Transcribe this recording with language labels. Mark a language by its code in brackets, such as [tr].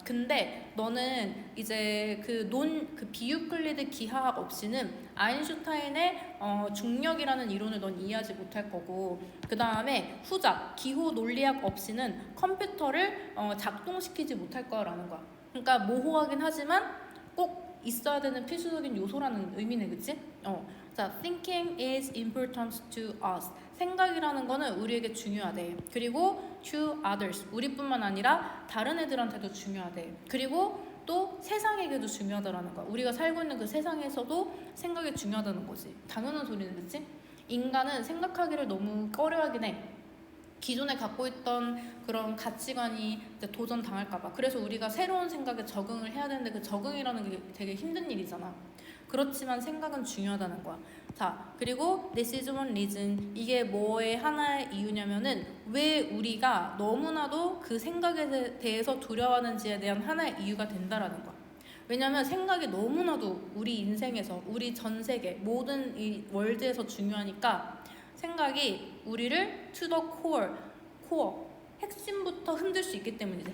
[ko] 근데 너는 이제 그 비유클리드 기하학 없이는 아인슈타인의 중력이라는 이론을 넌 이해하지 못할 거고, 그 다음에 후자 기호 논리학 없이는 컴퓨터를 작동시키지 못할 거라는 거야. 그러니까 모호하긴 하지만 꼭 있어야 되는 필수적인 요소라는 의미네, 그치? [en] 자, thinking is important to us. [ko] 생각이라는 거는 우리에게 중요하대. 그리고 [en] to others. [ko] 우리뿐만 아니라 다른 애들한테도 중요하대. 그리고 또 세상에게도 중요하다라는 거야. 우리가 살고 있는 그 세상에서도 생각이 중요하다는 거지. 당연한 소리는, 그치? 인간은 생각하기를 너무 꺼려하긴 해. 기존에 갖고 있던 그런 가치관이 이제 도전당할까봐. 그래서 우리가 새로운 생각에 적응을 해야 되는데 그 적응이라는 게 되게 힘든 일이잖아. 그렇지만 생각은 중요하다는 거야. 자, 그리고 [en] this is one reason. [ko] 이게 뭐의 하나의 이유냐면은 왜 우리가 너무나도 그 생각에 대해서 두려워하는지에 대한 하나의 이유가 된다라는 거야. 왜냐면 생각이 너무나도 우리 인생에서, 우리 전 세계, 모든 이 월드에서 중요하니까 생각이 우리를 [en] to the core, [ko] 핵심부터 흔들 수 있기 때문이지.